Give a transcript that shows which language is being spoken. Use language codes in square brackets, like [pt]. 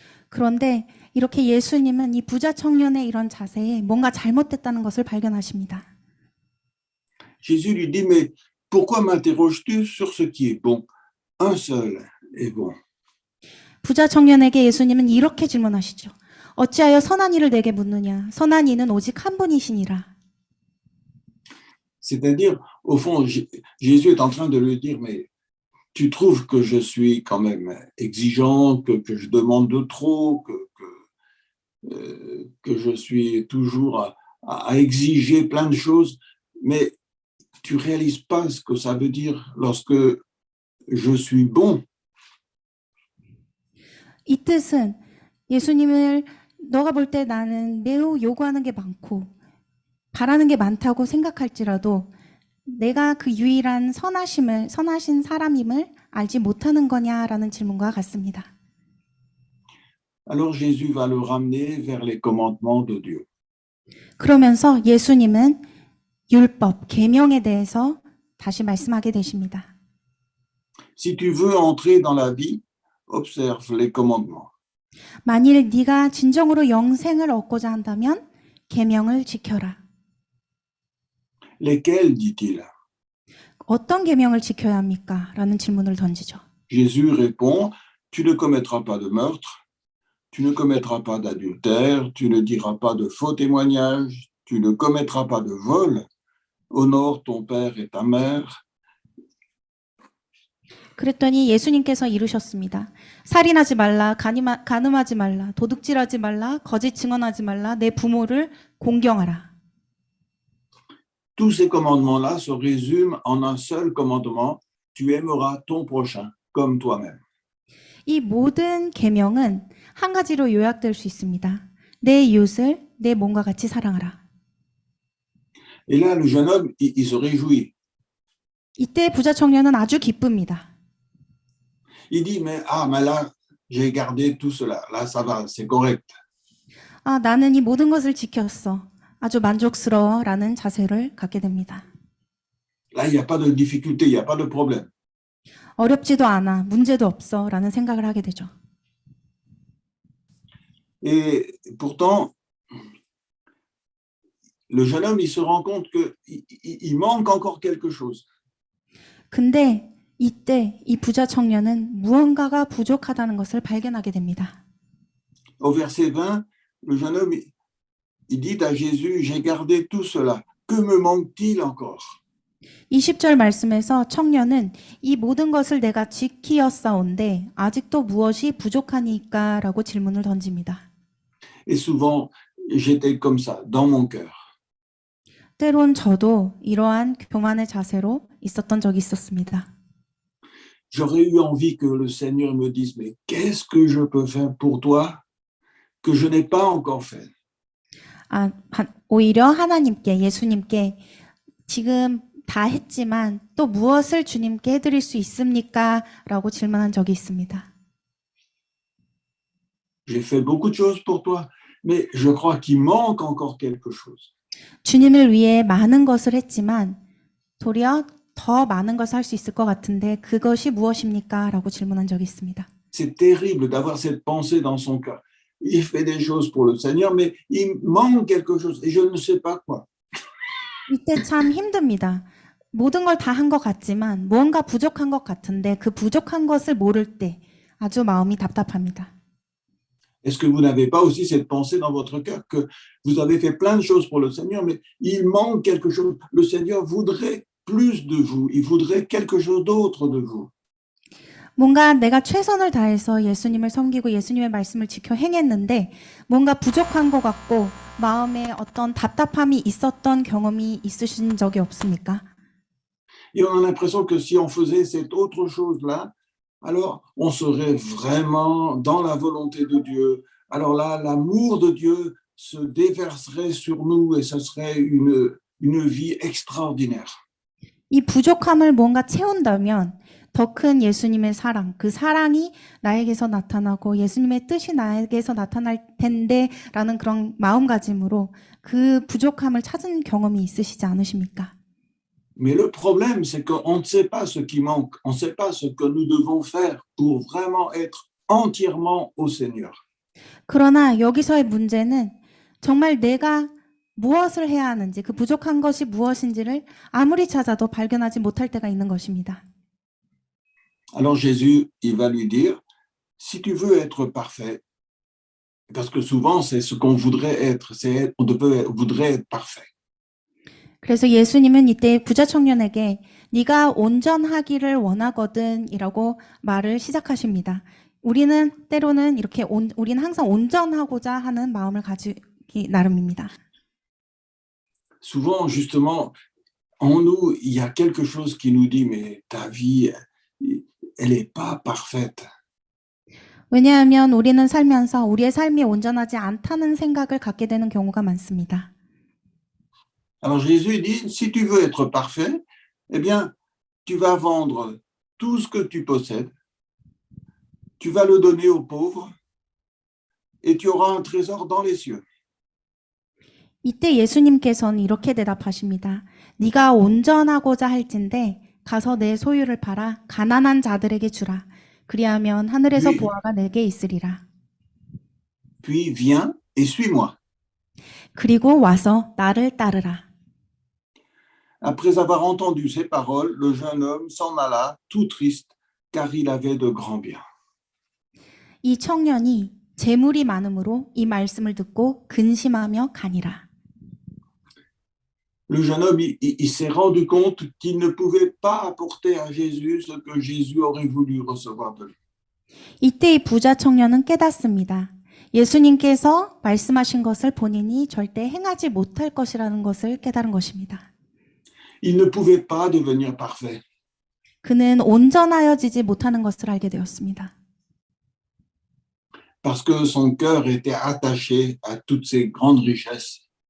[ko] 그런데 이렇게 예수님은 이 부자 청년의 이런 자세에 뭔가 잘못됐다는 것을 발견하십니다. [fr] Jésus lui dit, mais pourquoi m'interroges-tu sur ce qui est bon? Un seul est bon. [ko] 부자 청년에게 예수님은 이렇게 질문하시죠. 어찌하여 선한 이를 내게 묻느냐? 선한 이는 오직 한 분이시니라. [fr] C'est-à-dire, au fond, Jésus est en train de lui dire, mais tu trouves que je suis quand même exigeant, que je demande de trop, que je suis toujours à exiger plein de choses, mais tu réalises pas ce que ça veut dire lorsque je suis bon. [ko] 이 뜻은 예수님을 너가 볼 때 나는 매우 요구하는 게 많고 바라는 게 많다고 생각할지라도 내가 그 유일한 선하신 사람임을 알지 못하는 거냐라는 질문과 같습니다. [fr] Alors Jésus va le ramener vers les commandements de Dieu. [ko] 그러면서 예수님은 율법, 계명에 대해서 다시 말씀하게 되십니다. [fr] Si tu veux entrer dans la vie, observe les commandements. [ko] 만일 네가 진정으로 영생을 얻고자 한다면 계명을 지켜라. [fr] Lesquels, dit-il? [ko] 어떤 계명을 지켜야 합니까? 라는 질문을 던지죠. [fr] Jésus répond, tu ne commettras pas de meurtre, tu ne commettras pas d'adultère, tu ne diras pas de faux témoignages, tu ne commettras pas de vol, honore ton père et ta mère. [ko] 그랬더니 예수님께서 이르셨습니다. 살인하지 말라, 간음하지 말라, 도둑질하지 말라, 거짓 증언하지 말라, 내 부모를 공경하라. [fr] Tous ces commandements-là se résument en un seul commandement, tu aimeras ton prochain comme toi-même. [ko] 이 모든 계명은 한 가지로 요약될 수 있습니다. 내 이웃을 내 몸과 같이 사랑하라. [fr] Et là, le jeune homme, il se réjouit. [ko] 이때 부자 청년은 아주 기쁩니다. [fr] Il dit, mais là, j'ai gardé tout cela. Là, ça va, c'est correct. [ko] 아, 나는 이 모든 것을 지켰어. 아주 만족스러워라는 자세를 갖게 됩니다. [fr] Là, il n'y a pas de difficulté, il n'y a pas de problème. [ko] 어렵지도 않아, 문제도 없어라는 생각을 하게 되죠. [fr] Et pourtant, le jeune homme, il se rend compte qu'il manque encore quelque chose. [ko] 근데 이때 이 부자 청년은 무언가가 부족하다는 것을 발견하게 됩니다. [fr] Au verset 20, le jeune homme, il dit à Jésus, j'ai gardé tout cela. Que me manque-t-il encore? [ko] 20절 말씀에서 청년은 이 모든 것을 내가 지키었사온데 아직도 무엇이 부족하니까? 라고 질문을 던집니다. [fr] Et souvent, j'étais comme ça, dans mon cœur. [ko] 때론 저도 이러한 교만의 자세로 있었던 적이 있었습니다. [fr] J'aurais eu envie que le Seigneur me dise, mais qu'est-ce que je peux faire pour toi que je n'ai pas encore fait? [ko] 오히려 하나님께, 예수님께 지금 다 했지만 또 무엇을 주님께 해드릴 수 있습니까? 라고 질문한 적이 있습니다. [fr] J'ai fait beaucoup de choses pour toi, mais je crois qu'il manque encore quelque chose. [ko] 주님을 위해 많은 것을 했지만 도리어 더 많은 것을 할 수 있을 것 같은데 그것이 무엇입니까? 라고 질문한 적이 있습니다. [fr] C'est terrible d'avoir cette pensée dans son cœur. Il fait des choses pour le Seigneur, mais il manque quelque chose et je ne sais pas quoi. [ko] 이때 참 힘듭니다. 모든 걸 다 한 것 같지만 무언가 부족한 것 같은데 그 부족한 것을 모를 때 아주 마음이 답답합니다. [fr] Est-ce que vous n'avez pas aussi cette pensée dans votre cœur que vous avez fait plein de choses pour le Seigneur, mais il manque quelque chose? Le Seigneur voudrait plus de vous. Il voudrait quelque chose d'autre de vous. [ko] 뭔가 내가 최선을 다해서 예수님을 섬기고 예수님의 말씀을 지켜 행했는데 뭔가 부족한 것 같고 마음에 어떤 답답함이 있었던 경험이 있으신 적이 없습니까? [fr] Et on a l'impression que si on faisait cette autre chose-là, alors on serait vraiment dans la volonté de Dieu. Alors là, l'amour de Dieu se déverserait sur nous et ce serait une vie extraordinaire. [ko] 이 부족함을 뭔가 채운다면 더 큰 예수님의 사랑, 그 사랑이 나에게서 나타나고 예수님의 뜻이 나에게서 나타날 텐데 라는 그런 마음가짐으로 그 부족함을 찾은 경험이 있으시지 않으십니까? [fr] Mais le problème, c'est qu'on ne sait pas ce qui manque, on ne sait pas ce que nous devons faire pour vraiment être entièrement au Seigneur. [ko] 그러나 여기서의 문제는 정말 내가 무엇을 해야 하는지, 그 부족한 것이 무엇인지를 아무리 찾아도 발견하지 못할 때가 있는 것입니다. [fr] Alors Jésus, il va lui dire, si tu veux être parfait, parce que souvent c'est ce qu'on voudrait être, voudrait être parfait. [ko] 그래서 예수님은 이때 부자 청년에게 네가 온전하기를 원하거든이라고 말을 시작하십니다. 우리는 때로는 이렇게 우리는 항상 온전하고자 하는 마음을 가지기 나름입니다. [fr] Souvent, justement, en nous, il y a quelque chose qui nous dit, mais ta vie, elle n'est pas parfaite. [ko] 왜냐하면 우리는 살면서 우리의 삶이 온전하지 않다는 생각을 갖게 되는 경우가 많습니다. [fr] Alors Jésus dit, si tu veux être parfait, eh bien, tu vas vendre tout ce que tu possèdes, tu vas le donner aux pauvres et tu auras un trésor dans les cieux. [ko] 이때 예수님께서는 이렇게 대답하십니다. 네가 온전하고자 할진대 가서 내 소유를 팔아 가난한 자들에게 주라. 그리하면 하늘에서 네. 보화가 내게 있으리라. [fr] Puis viens et suis-moi. [ko] 그리고 와서 나를 따르라. [fr] Après avoir entendu ces paroles, le jeune homme s'en alla tout triste, car il avait de grands biens. [ko] 이 청년이 재물이 많음으로 이 말씀을 듣고 근심하며 가니라. [fr] Le jeune homme, il s'est rendu compte qu'il ne pouvait pas apporter à Jésus ce que Jésus aurait voulu recevoir de lui. [ko] 이때 이 부자 청년은 깨닫습니다. 예수님께서 말씀하신 것을 본인이 절대 행하지 못할 것이라는 것을 깨달은 것입니다. [fr] Il ne pouvait pas devenir parfait. [ko] 그는 온전하여지지 못하는 것을 알게 되었습니다. [fr] Parce que son cœur était attaché à toutes ces grandes richesses.